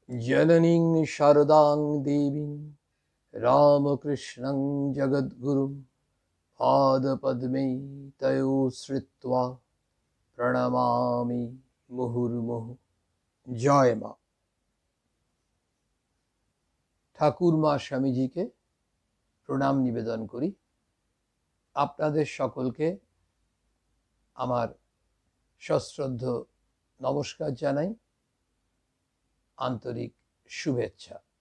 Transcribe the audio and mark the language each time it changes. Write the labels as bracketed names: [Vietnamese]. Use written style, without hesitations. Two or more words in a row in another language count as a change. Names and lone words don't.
[Sanskrit] जननीं शारदां देवीं रामकृष्णं जगद्गुरुं पादपद्मे तयो श्रित्वा प्रणमामि मुहुर्मुहुः। [Bangla] জয় মা। ঠাকুর মা স্বামীজিকে প্রণাম নিবেদন করি। আপনাদের সকলকে আমার সশ্রদ্ধ নমস্কার জানাই, আন্তরিক শুভেচ্ছা।